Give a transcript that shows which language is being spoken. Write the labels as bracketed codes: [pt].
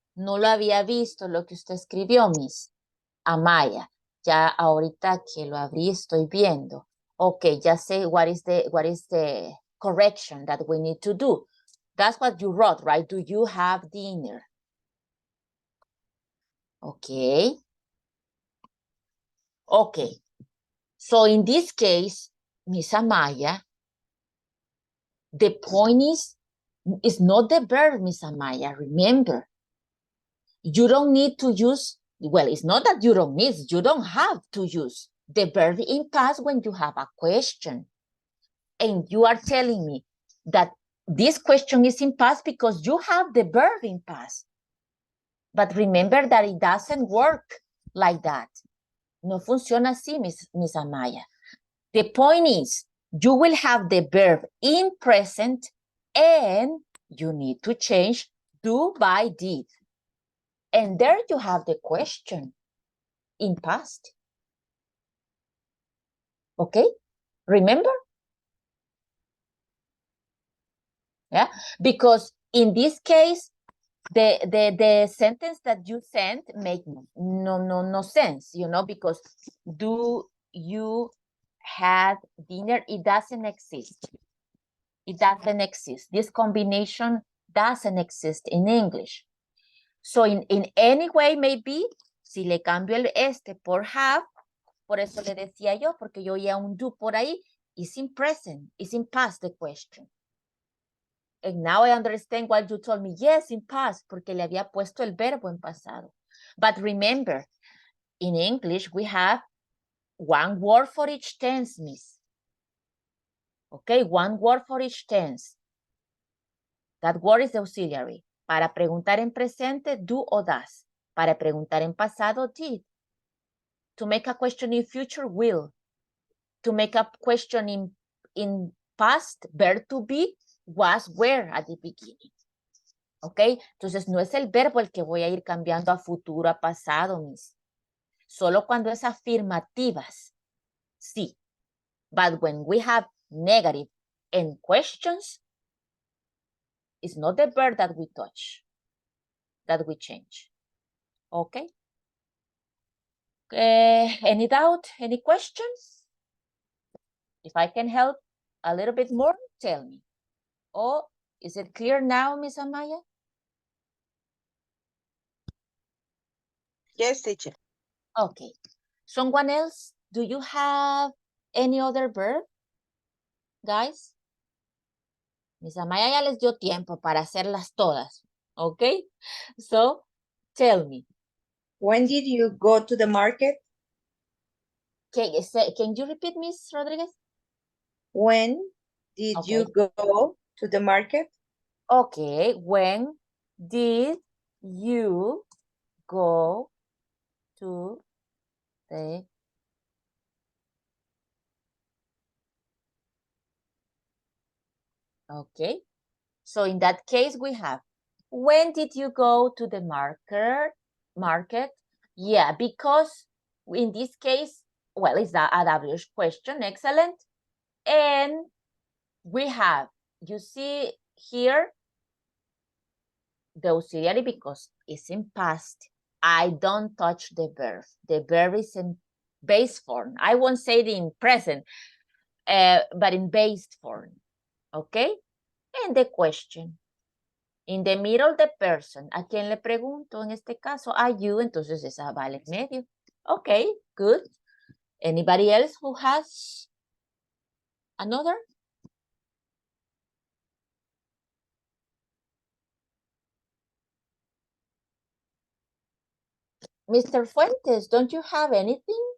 [es] No lo había visto lo que usted escribió, Miss Amaya. Ya ahorita que lo abrí, estoy viendo. [en] Okay, [es] ya sé [en] what is the correction that we need to do. That's what you wrote, right? Do you have dinner? Okay. Okay. So in this case, Miss Amaya, the point is not the verb, Miss Amaya. Remember, you don't need to use, well, it's not that you don't need, you don't have to use the verb in past when you have a question. And you are telling me that this question is in past because you have the verb in past. But remember that it doesn't work like that. [es] No funciona así, Miss Amaya. [en] The point is, you will have the verb in present and you need to change do by did. And there you have the question in past. Okay? Remember? Yeah, because in this case, the sentence that you sent make no sense, you know, because do you have dinner? It doesn't exist. It doesn't exist. This combination doesn't exist in English. So in any way, maybe, [es] si le cambio el este por have, por eso le decía yo, porque yo oía un do por ahí, [en] is in present, is in past the question. And now I understand why you told me, yes, in past, [es] porque le había puesto el verbo en pasado. [en] But remember, in English, we have one word for each tense, miss. Okay, one word for each tense. That word is the auxiliary. [es] Para preguntar en presente, do o does. Para preguntar en pasado, did. [en] To make a question in future, will. To make a question in past, verb to be, was, were at the beginning. [es] ¿Ok? Entonces, no es el verbo el que voy a ir cambiando a futuro, a pasado, miss. Solo cuando es afirmativas, sí. [en] But when we have negative and questions, it's not the verb that we touch, that we change. Okay? Any doubt? Any questions? If I can help a little bit more, tell me. Oh, is it clear now, Miss Amaya? Yes, teacher. Okay. Someone else? Do you have any other verb, guys? [es] Miss Amaya ya les dio tiempo para hacerlas todas. [en] Okay? So, tell me. When did you go to the market? Can you repeat, Miss Rodriguez? When did you go to the market? Okay. When did you go to the okay. So in that case, we have, when did you go to the market? Yeah, because in this case, well, it's a WH question, excellent. And we have, you see here, the auxiliary because it's in past. I don't touch the verb. The verb is in base form. I won't say it in present, but in base form, okay? And the question. In the middle, the person. [es] ¿A quién le pregunto en este caso? A you, entonces esa vale en medio. [en] Okay, good. Anybody else who has another? Mr. Fuentes, don't you have anything?